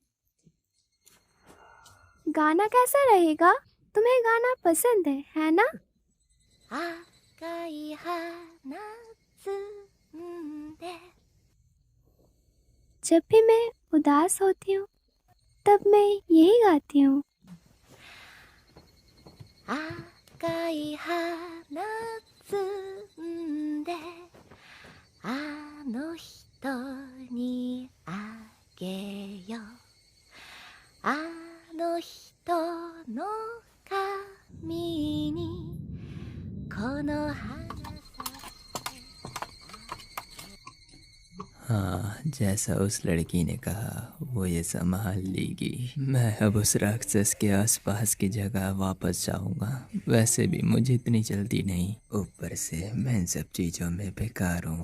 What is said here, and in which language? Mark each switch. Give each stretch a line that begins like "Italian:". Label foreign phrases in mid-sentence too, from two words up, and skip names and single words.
Hindi: गाना कैसा रहेगा? तुम्हें गाना पसंद है ना? जब भी मैं उदास होती हूँ तब मैं यही गाती हूँ।
Japanese: 赤い花摘んであの人にあげようあの人の髪にこの花
Hindi: हाँ, जैसा उस लड़की ने कहा वो ये संभाल लेगी। मैं अब उस राक्षस के आसपास की जगह वापस जाऊंगा। वैसे भी मुझे इतनी जल्दी नहीं, ऊपर से मैं इन सब चीज़ों में बेकार हूँ।